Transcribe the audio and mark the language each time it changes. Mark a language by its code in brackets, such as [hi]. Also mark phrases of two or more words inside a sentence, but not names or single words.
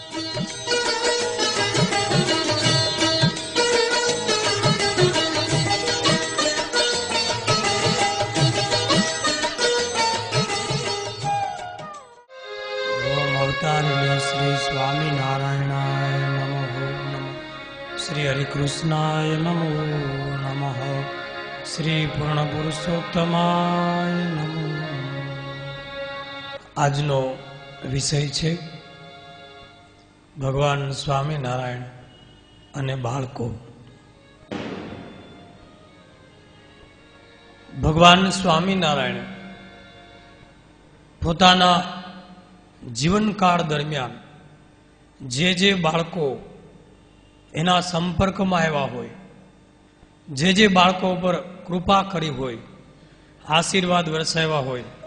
[sa] श्री स्वामीनारायणाय नमः। श्री हरिकृष्णाय नमो नमः। श्री पूर्ण पुरुषोत्तमाय नमो। [gu] આજનો વિષય છે ભગવાન સ્વામિનારાયણ અને બાળકો. ભગવાન સ્વામિનારાયણ પોતાના જીવનકાળ દરમિયાન જે બાળકો એના સંપર્કમાં આવ્યા હોય, જે બાળકો પર કૃપા કરી હોય, આશીર્વાદ વરસાવ્યા હોય